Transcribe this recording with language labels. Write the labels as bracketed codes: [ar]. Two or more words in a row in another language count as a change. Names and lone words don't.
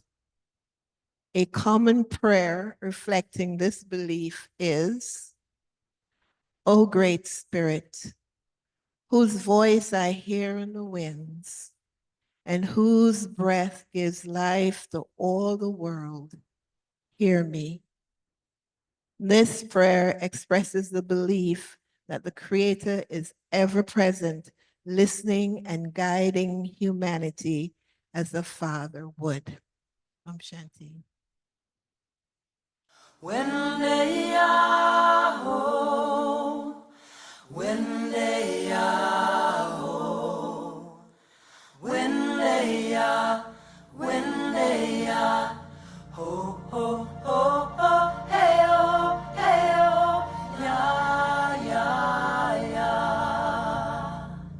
[en] A common prayer reflecting this belief is, O Great Spirit, whose voice I hear in the winds, and whose breath gives life to all the world, hear me. This prayer expresses the belief that the Creator is ever present, listening and guiding humanity as a father would. [sa] Om Shanti. Wende ho, wende ho, wende ho, ho, ho, ho, hey ho, ya, ya, ya.